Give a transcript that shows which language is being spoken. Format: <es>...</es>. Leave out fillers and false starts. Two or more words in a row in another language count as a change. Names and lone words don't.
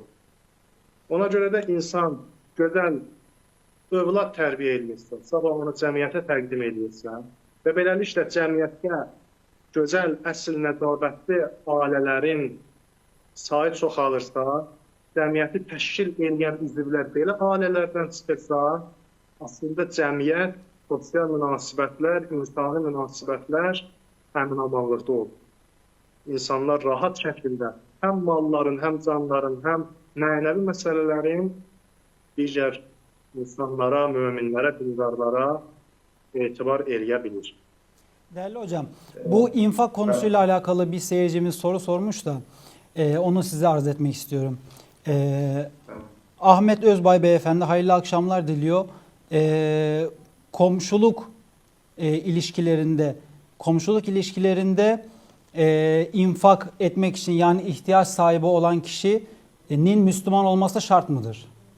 <az>Ona görə də insan gözəl övlad tərbiyə edirsə, sabah onu cəmiyyətə təqdim edirsə və beləliklə cəmiyyətdə gözəl, əsl nəcabətli ailələrin sayı çoxalırsa, cəmiyyəti təşkil edən üzvlər belə ailələrdən çıxırsa, aslında cəmiyyət, sosial münasibətlər, insani münasibətlər əmin-amanlıqda olur. İnsanlar rahat şəkildə həm malların, həm canların, həm mənəvi məsələlərin digər insanlara, möminlərə, dindarlara etibar eləyə bilir.</az> <tr>Değerli hocam, bu infak konusuyla alakalı bir seyircimiz soru sormuş da onu size arz etmek istiyorum. Ahmet Özbay Beyefendi hayırlı akşamlar diliyor. Komşuluk ilişkilerinde infak etmek için, yani ihtiyaç sahibi olan kişinin Müslüman olması şart mıdır?</tr>